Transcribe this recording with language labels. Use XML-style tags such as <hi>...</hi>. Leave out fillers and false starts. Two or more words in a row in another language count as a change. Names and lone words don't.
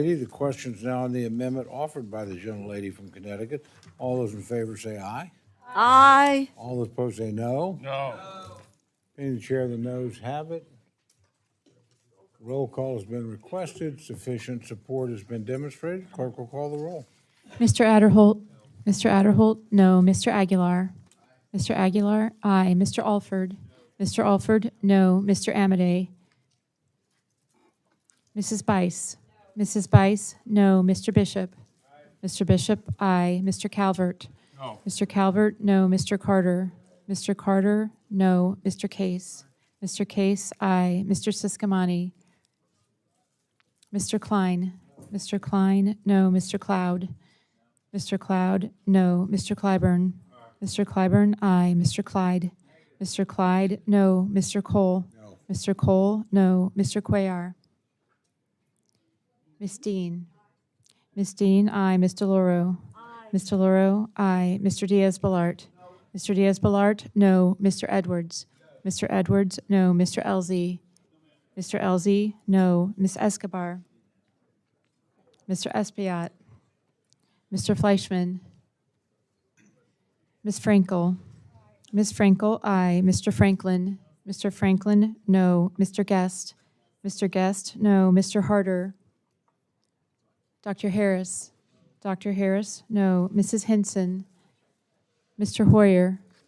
<en>The question is now on the amendment offered by the gentlelady from Connecticut. All those in favor say aye. Aye. All those opposed say no. No. Being the chair, the noes have it. Roll call has been requested. Sufficient support has been demonstrated. Clerk will call the roll. Mr. Adderholt? Mr. Adderholt, no. Mr. Aguilar? Mr. Aguilar, aye. Mr. Alford? Mr. Alford, no. Mr. Amadei? Mrs. Bice? Mrs. Bice, no. Mr. Bishop? Mr. Bishop, aye. Mr. Calvert? No. Mr. Calvert, no. Mr. Carter? Mr. Carter, no. Mr. Case? Mr. Case, aye. Mr. Siscomani? Mr. Klein? Mr. Klein, no. Mr. Cloud? Mr. Cloud, no. Mr. Clyburn? Mr. Clyburn, aye. Mr. Clyde? Mr. Clyde, no. Mr. Cole? No. Mr. Cole, no. Mr. Cuellar? Ms. Dean? Ms. Dean, aye. Ms. DeLauro? Ms. DeLauro, aye. Mr. Diaz-Balart? Mr. Diaz-Balart, no. Mr. Edwards? Mr. Edwards, no. Mr. Elzey? Mr. Elzey, no. Ms. Escobar? Mr. Espiat? Mr. Fleischman? Ms. Frankel? Ms. Frankel, aye. Mr. Franklin? Mr. Franklin, no. Mr. Guest? Mr. Guest, no. Mr. Harder? Dr. Harris? Dr. Harris, no. Mrs. Henson? Mr. Hoyer?</en>